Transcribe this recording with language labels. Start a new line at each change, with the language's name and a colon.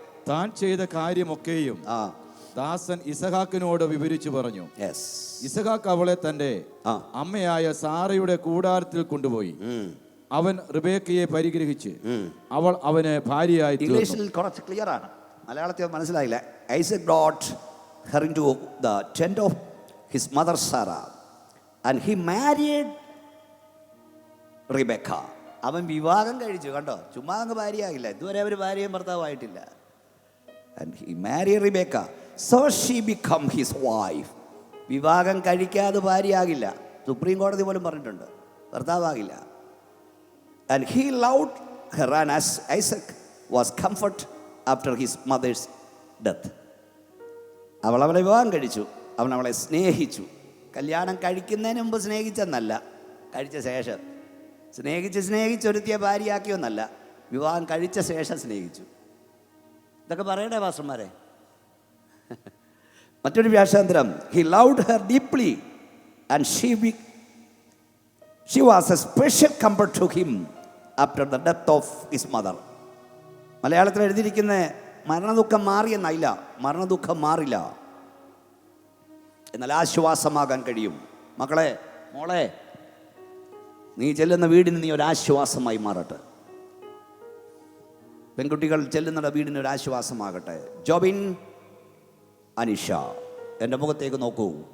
Malayalam: താൻ ചെയ്ത കാര്യമൊക്കെയും ദാസൻ ഇസഹാക്കിനോട് വിവരിച്ചു പറഞ്ഞു. ഇസഹാക്ക് അവളെ തന്റെ അമ്മയായ സാറയുടെ കൂടാരത്തിൽ കൊണ്ടുപോയി. അവൻ റിബേക്കയെ പരിഗ്രഹിച്ച് അവൾ അവന് ഭാര്യയായി. ഇംഗ്ലീഷിൽ കുറച്ച് ക്ലിയർ ആണ്, മലയാളത്തിൽ മനസ്സിലായില്ല.
English: Isaac brought her into the tent of his mother Sarah and he married Rebecca.
Malayalam: അവൻ വിവാഹം കഴിച്ചു. കണ്ടോ, ചുമ്മാ അങ്ങ് ഭാര്യയാകില്ല. ഇതുവരെ അവർ ഭാര്യയും ഭർത്താവായിട്ടില്ല.
English: And he married Rebecca, so she become his wife.
Malayalam: വിവാഹം കഴിക്കാതെ ഭാര്യയാകില്ല. സുപ്രീം കോടതി പോലും പറഞ്ഞിട്ടുണ്ട്, ഭർത്താവാകില്ല.
English: And he loved her, and as Isaac was comfort after his mother's death.
Malayalam: അവൾ അവളെ വിവാഹം കഴിച്ചു, അവൻ അവളെ സ്നേഹിച്ചു. കല്യാണം കഴിക്കുന്നതിന് മുമ്പ് സ്നേഹിച്ചെന്നല്ല, കഴിച്ച ശേഷം സ്നേഹിച്ചൊരുത്തിയ ഭാര്യയാക്കിയൊന്നല്ല, വിവാഹം കഴിച്ച ശേഷം സ്നേഹിച്ചു. ഇതൊക്കെ പറയണേ പാസ്റ്റർമാരെ. മറ്റൊരു വ്യാഖ്യാനം,
English: he loved her deeply and she was a special comfort to him after the death of his mother.
Malayalam: മലയാളത്തിൽ എഴുതിയിരിക്കുന്ന മരണദുഃഖം മാറിയെന്നല്ല, മരണദുഃഖം മാറില്ല, എന്നാൽ ആശ്വാസമാകാൻ കഴിയും. മക്കളെ, മോളെ, നീ ചെല്ലുന്ന വീടിന് നീ ഒരാശ്വാസമായി മാറട്ടെ. പെൺകുട്ടികൾ ചെല്ലുന്ന വീടിന് ഒരാശ്വാസമാകട്ടെ. ജോബിൻ, അനിഷ, എൻ്റെ മുഖത്തേക്ക് നോക്കൂ.